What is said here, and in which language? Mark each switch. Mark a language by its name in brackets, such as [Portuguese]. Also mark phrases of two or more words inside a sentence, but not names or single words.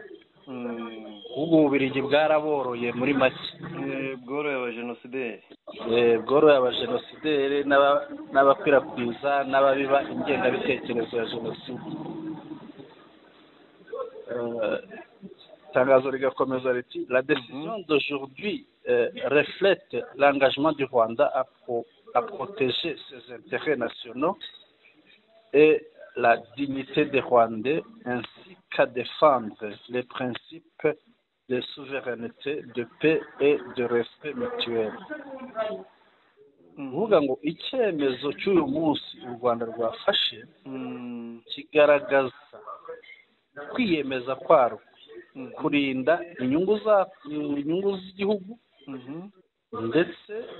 [Kinyarwanda] Ubwo Ububiligi bwaraboroye muri make, bworoye abajenosideri, bworoye abajenosideri n'abakwirakwiza n'ababiba ingengabitekerezo ya jenoside. Itangazo rigakomeza riti [French] la décision d'aujourd'hui reflète l'engagement du Rwanda à protéger ses intérêts nationaux et la dignité des Rwandais, ainsi qu'à défendre les principes de souveraineté, de paix et de respect mutuel. [Kinyarwanda] Uvuga ngo icyemezo cy'uyu munsi u Rwanda rwafashe kigaragaza kwiyemeza kwarwo kurinda inyungu z'igihugu, ndetse